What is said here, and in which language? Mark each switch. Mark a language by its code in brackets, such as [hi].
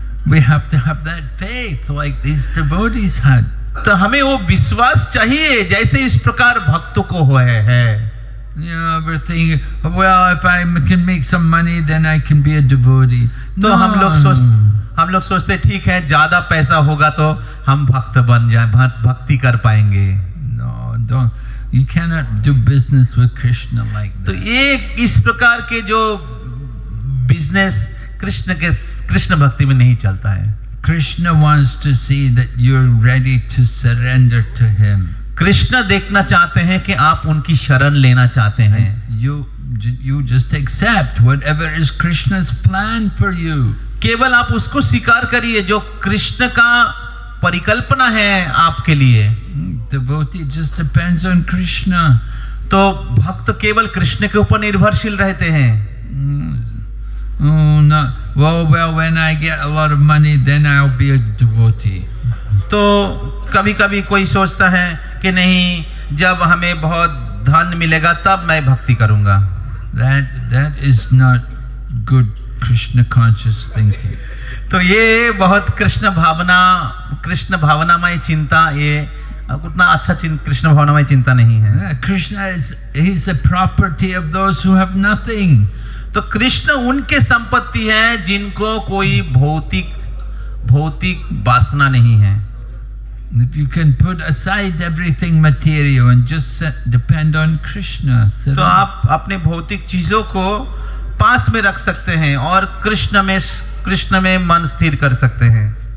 [en] We have to have that faith like these devotees had. [hi] तो हमें वो विश्वास चाहिए जैसे इस प्रकार भक्तों को है। [en] We're thinking, well, if I can make some money, then I can be a devotee. [hi] तो हम लोग सोचते हैं ठीक है ज्यादा पैसा होगा तो हम भक्त बन जाए, भक्ति कर पाएंगे। [en] No, don't. You cannot do business with Krishna like [hi] तो [en] that. [hi] ये इस प्रकार के जो बिजनेस कृष्ण भक्ति में नहीं चलता है। [en] Krishna wants to see that you're ready to surrender to him. [hi] Krishna देखना चाहते हैं कि आप उनकी शरण लेना चाहते हैं। [en] You just accept whatever is Krishna's plan for you. [hi] केवल आप उसको स्वीकार करिए जो कृष्ण का परिकल्पना है आपके लिए। [en] Devotee just depends on Krishna. [hi] तो भक्त केवल कृष्ण के ऊपर निर्भरशील रहते हैं। [en] Oh no! Well, when I get a lot of money, then I'll be a devotee. [hi] तो कभी कभी कोई सोचता है कि नहीं, जब हमें बहुत धन मिलेगा तब मैं भक्ति करूंगा। [en] That is not good Krishna conscious thinking. [hi] तो ये बहुत कृष्ण भावनामय चिंता, ये उतना अच्छा कृष्ण भावनामय चिंता नहीं है। [en] Krishna he's the property of those who have nothing. [hi] तो कृष्ण उनके संपत्ति है जिनको कोई भौतिक वासना नहीं है। [en] If you can put aside everything material and just depend on Krishna. [hi] तो आप अपने भौतिक चीजों को पास में रख सकते हैं और कृष्ण में मन स्थिर कर सकते हैं।